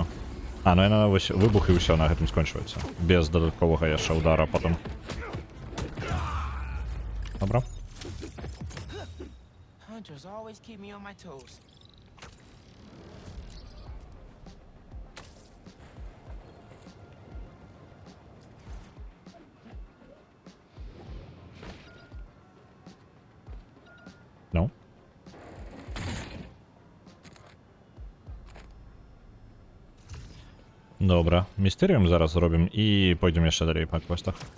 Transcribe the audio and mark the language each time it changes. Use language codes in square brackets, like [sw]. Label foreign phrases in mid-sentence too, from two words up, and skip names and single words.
[be] А, ну яна вось выбух і ўсё на гэтым скончваецца. Без дадатковага яшчэ удара потым. Добра. [en] Hunters always keep me on my toes. [be] Ну. Добра, містэріум зараз зробім і пойдем яшчэ далей па квестах.